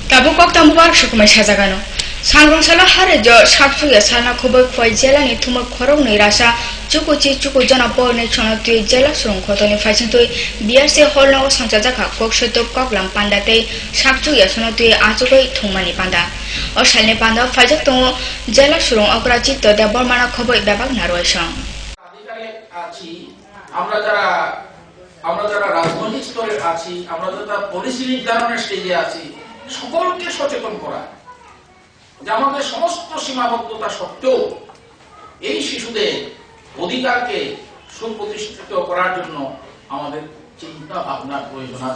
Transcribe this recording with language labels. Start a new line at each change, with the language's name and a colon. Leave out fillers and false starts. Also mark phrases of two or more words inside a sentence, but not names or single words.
Kok Borok: Tabu kokto mubar shukumai sajagano. Sangrong sala hare jo shaksuya sana khoboi khoi jela ni thumor khorong ni rasa chukuchi chuku jana por ni chono tui jela surung khotoni faising tui biar se holno sangjaja kha koksoto koklam pandate shaksuya sono tui achukoi thumani panda. O shalni panda faijak to jela surung okrachi to debor mana khoboi babak narwaisang.
Bangla: আমরা যারা রাজনৈতিক স্তরে আছি, আমরা যারা পলিসি নির্ধারণের স্টেজে আছি, সকলকে সচেতন করা যে আমাদের সমস্ত সীমাবদ্ধতা সত্ত্বেও এই শিশুদের অধিকারকে সুপ্রতিষ্ঠিত করার জন্য আমাদের চিন্তা ভাবনার প্রয়োজন আছে।